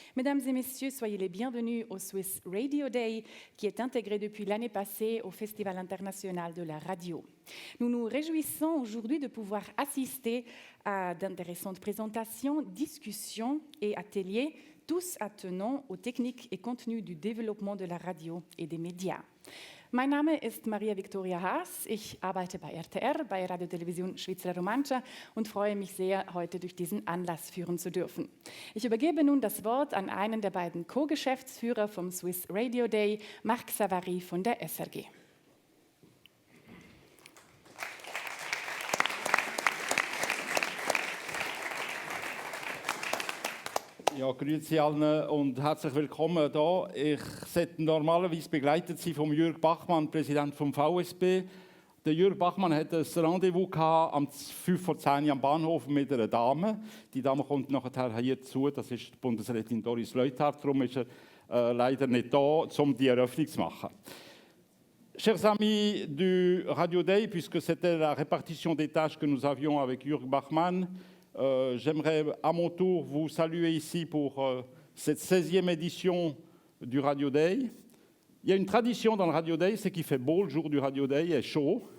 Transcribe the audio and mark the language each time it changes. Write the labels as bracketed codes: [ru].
[fr] Mesdames et messieurs, soyez les bienvenus au Swiss Radio Day, qui est intégré depuis l'année passée au Festival international de la radio. Nous nous réjouissons aujourd'hui de pouvoir assister à d'intéressantes présentations, discussions et ateliers, tous attenant aux techniques et contenus du développement de la radio et des Médias. [de] Mein Name ist Maria Victoria Haas. Ich arbeite bei RTR, bei Radio Television Svizzera Romancia und freue mich sehr, heute durch diesen Anlass führen zu dürfen. Ich übergebe nun das Wort an einen der beiden Co-Geschäftsführer vom Swiss Radio Day, Marc Savary von der SRG. Ja, grüezi allen und herzlich willkommen hier. Ich sollte normalerweise begleitet sein von Jürg Bachmann, Präsident vom VSB. Der Jürg Bachmann hatte ein Rendezvous am 5 vor 10 am Bahnhof mit einer Dame. Die Dame kommt nachher hier zu, das ist die Bundesrätin Doris Leuthard. Darum ist er leider nicht da, um die Eröffnung zu machen. [fr] Chers amis du Radio Day, puisque c'était la répartition des tâches que nous avions avec Jürg Bachmann, j'aimerais à mon tour vous saluer ici pour cette 16e édition du Radio Day. Il y a une tradition dans le Radio Day, c'est qu'il fait beau le jour du Radio Day, il est chaud.